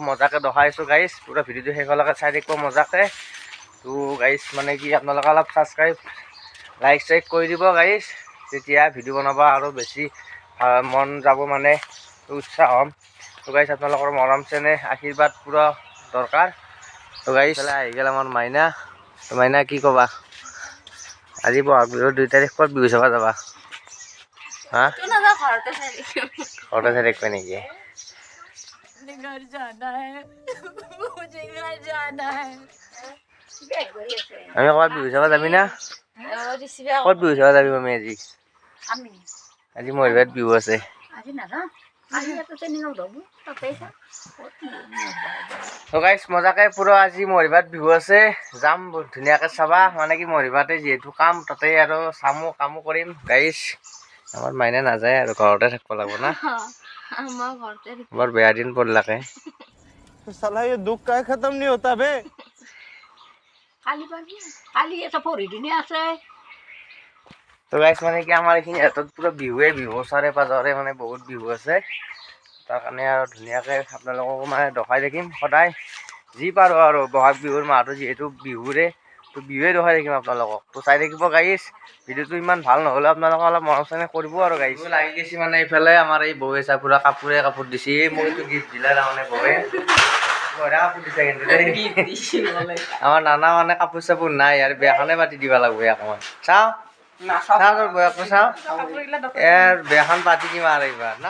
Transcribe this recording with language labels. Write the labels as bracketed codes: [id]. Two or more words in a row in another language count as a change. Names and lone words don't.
[as] মজাকৈ দেখাইছোঁ গাইজ পুৰা ভিডিঅ'টো শেষলৈকে চাই থাকিব মজাকৈ তো গাইজ মানে কি আপোনালোকে অলপ [en] subscribe like [as] চাইক কৰি দিব গাইজ তেতিয়া ভিডিঅ' বনাব আৰু বেছি মন যাব মানে উৎসাহ হ'ম তো গাইজ আপোনালোকৰ মৰম চেনেহ আশীৰ্বাদ পুৰা দৰকাৰ তো গাইজ আহি গ'ল আমাৰ মাইনা তো মাইনা কি ক'বা আজি বহাগ বিহুৰ 2 তাৰিখ ক'ত বিহু চাব যাবা হা ঘৰতে চাই থাকিবা নেকি [hi] घर जाना है मुझे घर जाना है [as] আমি ক'ৰবাত বিহু চাব যাবি না ক'ত বিহু চাব যাবি আমি আজি আজি মৰিবাত বিহু আছে তো গাইজ মজাকৈ পুৰা আজি মৰিবাত বিহু আছে যাম ধুনীয়াকৈ চাবা মানে কি মৰিবাতে যিহেতু কাম তাতে আৰু কামো কৰিম গাইজ আমাৰ মাইনা নাযায় আৰু ঘৰতে থাকিব লাগিব না বৰ বেয়া দিন পৰিলাকে [hi] साला ये दुख का खत्म नहीं होता बे [as] কালি এটা পরিদিনে আছে তো গাইজ মানে কি আমাৰ এইখিনি হাতত পুৰা বিহুৱে বিহু ওচৰে পাজৰে মানে বহুত বিহু আছে তাৰ কাৰণে আৰু ধুনীয়াকৈ আপোনালোকক মানে দেখাই থাকিম সদায় যি পাৰোঁ আৰু বহাগ বিহুৰ মাহটো যিহেতু বিহুৰে তো বিহুৱে দেখাই থাকিম আপোনালোকক তো চাই থাকিব গাইজ ভিডিঅ'টো ইমান ভাল নহ'লে আপোনালোকে অলপ মৰম চেনেহ কৰিব আৰু গাইজ লাগি গৈছে মানে এইফালে আমাৰ এই বৌৱে চাই পুৰা কাপোৰ দিছে মোক এইটো গিফ্ট দিলে তাৰমানে বৌৱে কাপোৰ দিছে কিন্তু আমাৰ নানা মানে কাপোৰ চাপোৰ নাই আৰু বেয়াখনে পাতি দিব লাগিব অকণমান চাওঁ চাওঁ তোৰ বৌকটো চাওঁ বেয়াখন পাতি দিম আৰু এইবাৰ